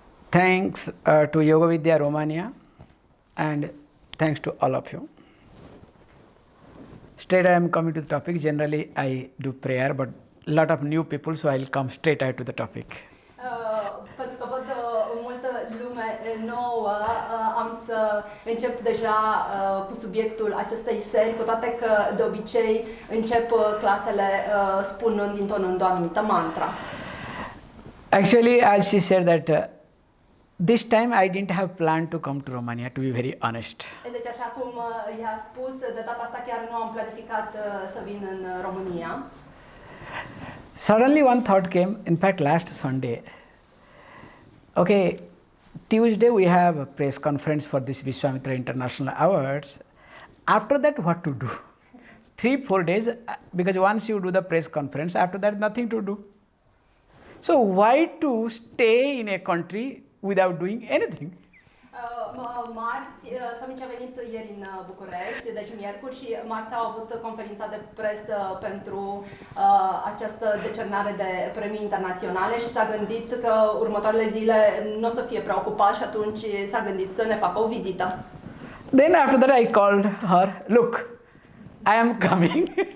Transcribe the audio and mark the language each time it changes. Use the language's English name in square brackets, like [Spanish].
[English] Thanks to Yoga Vidya Romania, and thanks to all of you. Straight I am coming to the topic. Generally I do prayer, but a lot of new people, so I'll come straight out to the topic. [Romanian] Pentru că văd multă lume nouă, am să încep deja cu subiectul acestei seri, cu toate că de obicei încep clasele spunând, intonând o anumită mantra. [English] Actually, as she said that this time I didn't have planned to come to Romania, to be very honest. [Romanian] Deci așa cum i-a spus, de data asta chiar nu am planificat să vin în România. [English] Suddenly one thought came, in fact last Sunday. Okay, Tuesday we have a press conference for this Vishvamitra International Awards. After that, what to do? 3-4 days, because once you do the press conference, after that nothing to do. So why to stay in a country without doing anything? [Romanian] Marți, Swami a venit ieri în București, deci miercuri, și marți au avut conferința de presă pentru această decernare de premii internaționale și s-a gândit că următoarele zile nu o să fie preocupat și atunci s-a gândit să ne facă o vizită. [English] Then after that I called her, look, I am coming.